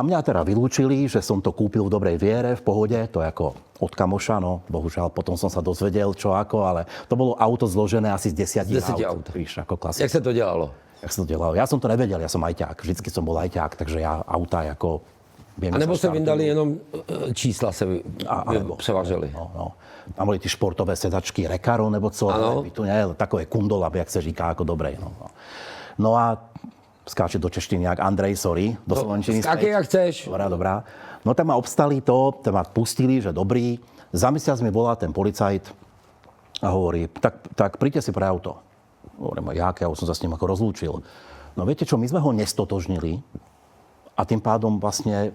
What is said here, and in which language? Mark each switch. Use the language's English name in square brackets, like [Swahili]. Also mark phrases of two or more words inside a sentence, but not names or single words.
[Slovak] Mňa teda vylúčili, že som to kúpil v dobrej viere, v pohode. To je ako od kamoša, no bohužiaľ potom som sa dozvedel, čo ako, ale to bolo auto zložené asi z 10 aut. Víš, ako klasické. Jak sa to delalo? Ja som to nevedel, ja som ajťák. Vždycky som bol ajťák, takže ja auta ako... [Czech] A nebo se vyndali jenom čísla se převažili. No. [Slovak] Tam boli ty športové sedačky Recaro, [Czech] nebo co. [Slovak] Tu nie, takové kundola, [Czech] jak se říká, [Slovak] ako dobrej. [Czech] No a skáče do češtiny jak Andrej, sorry. [Slovak] Do slovenčiny [Czech] skákej, jak chceš. Dobrá. [Slovak] No tam ma obstali to, tam ma pustili, že dobrý. Za mesiac mi volá ten policajt a hovorí, tak príďte si pre auto. Hovorím, jak, ja už som sa s ním ako rozlúčil. No viete čo, my sme ho nestotožnili a tým pádom vlastne